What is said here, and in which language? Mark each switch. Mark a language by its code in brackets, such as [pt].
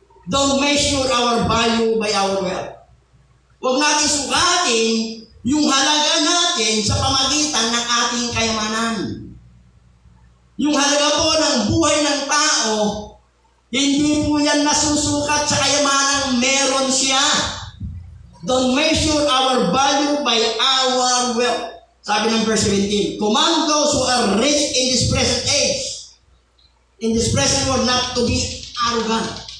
[en] Don't measure our value by our wealth. [tl] Huwag natin sukatin yung halaga natin sa pamagitan ng ating kayamanan. Yung halaga po ng buhay ng tao, hindi po yan nasusukat sa kayamanang meron siya. [en] Don't measure our value by our wealth. [tl] Sabi ng [en] verse 17, command those who are rich in this present age, in this present world, not to be arrogant.